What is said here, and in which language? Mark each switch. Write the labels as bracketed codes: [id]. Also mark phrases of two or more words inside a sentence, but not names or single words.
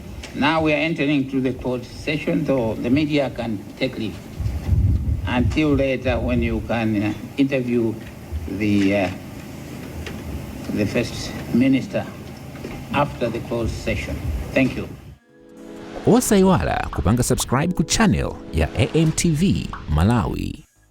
[en] Now we are entering to the closed session, so the media can take leave until later when you can interview the First Minister after the closed session. Thank you. [ny] Osaiwala kupanga subscribe ku channel ya AMTV Malawi.